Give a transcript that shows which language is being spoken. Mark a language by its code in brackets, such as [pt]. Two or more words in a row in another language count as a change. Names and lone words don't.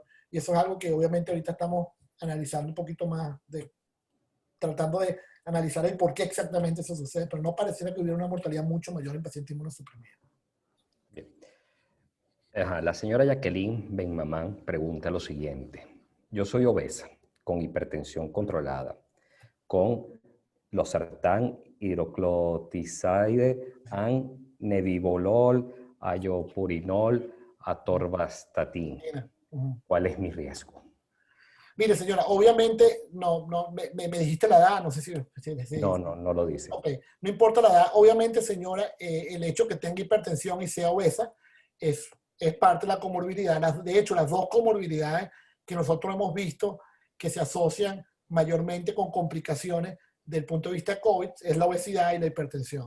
[es] Y eso es algo que obviamente ahorita estamos analizando un poquito más, tratando de analizar el por qué exactamente eso sucede, pero no pareciera que hubiera una mortalidad mucho mayor en pacientes inmunosuprimidos. Bien. La señora Jacqueline Benmamán pregunta lo siguiente. Yo soy obesa, con hipertensión controlada, con losartán, hidroclotizide, nebivolol, ayopurinol, atorvastatin. ¿Cuál es mi riesgo? Mire, señora, obviamente me dijiste la edad, no sé si No lo dice. Ok, no importa la edad. Obviamente, señora, el hecho que tenga hipertensión y sea obesa es parte de la comorbilidad. De hecho, las dos comorbilidades que nosotros hemos visto que se asocian mayormente con complicaciones del punto de vista de COVID es la obesidad y la hipertensión.